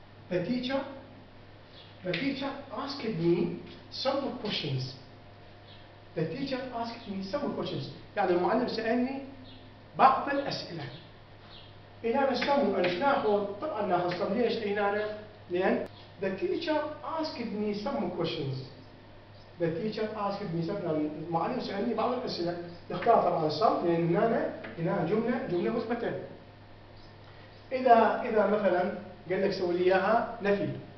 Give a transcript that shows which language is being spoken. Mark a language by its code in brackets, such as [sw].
[en] The teacher asked me some questions. The teacher asked me some questions. [ar] يعني المعلم سألني بعض الأسئلة. هنا نسمو أن ناخذ طبعا ناخذ sum. ليش؟ لأن [en] the teacher asked me some questions. The teacher asked me some. [ar] المعلم سألني بعض الأسئلة. نختار طبعا sum لأن هنا جملة مثبتة. إذا مثلا قال لك سوي لي إياها نفي.